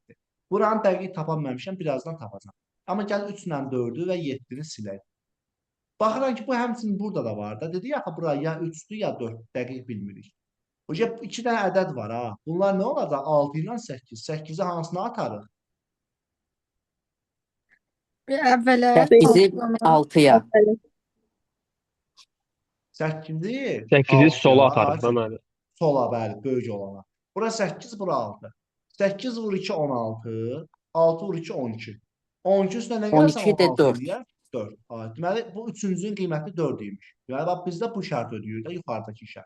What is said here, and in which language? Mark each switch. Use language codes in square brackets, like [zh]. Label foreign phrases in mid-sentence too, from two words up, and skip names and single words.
[az] Buranı dəqiq tapa bilməmişəm, birazdan tapacağam. Amma gəl 3 ilə 4-ü və 7-ni silək. Baxıram ki, bu həmçinin burada da var da. Dedi ya, bura ya 3-dür, ya 4, dəqiq bilmirik. Hocam 2 dənə ədəd var ha. Bunlar nə olacaq? 6 ilə 8. 8-i hansına atarıq? Əvvələ. 8-i 6-ya. 8-i 8-i sola 6-ya, atarıq da mənim. sola, bəli, böyük olana. Bura 8, bura 6. 8 vur 2, 16. 6 vur 2, 12. 12 üstünə nə gəlsən 12 də 16 4. eləyər? 4. Deməli, bu üçüncünün qiyməti 4 imiş. Yəni, bax, bizdə bu şərt ödəyir də, yuxarıdakı şərt.